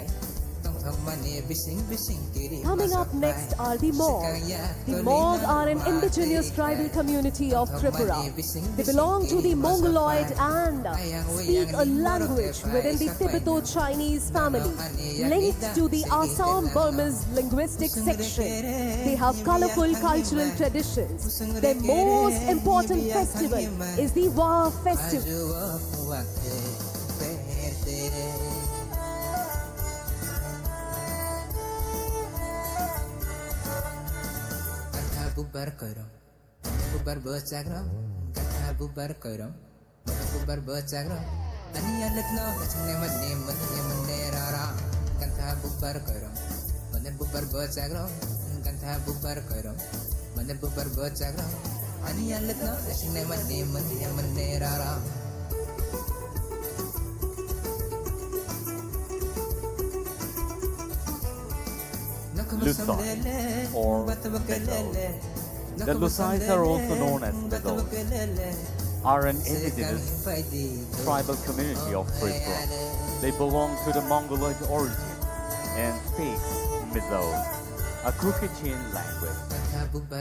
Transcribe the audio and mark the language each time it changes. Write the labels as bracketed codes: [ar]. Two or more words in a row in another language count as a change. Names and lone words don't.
[trp] Tong thong mani bising bising kiri. [en] Coming up next are the Mog. The Mog are an indigenous tribal community of Tripura. They belong to the Mongoloid and speak a language within the Tibeto-Chinese family, linked to the Assam-Burmese linguistic section. They have colorful cultural traditions. Their most important festival is the Wa festival. [trp] Bubar korom, bubar bocagrom, kata bubar korom, bubar bocagrom. Ani alat no, chne mane rara, kata bubar korom, mane bubar bocagrom, kata bubar korom, mane bubar bocagrom. Ani alat no, chne mane rara. [en] Lusai or Mezos. The Lusais are also known as Mezos, are an indigenous tribal community of Tripura. They belong to the Mongoloid origin and speak Mezos, a Kukichin language.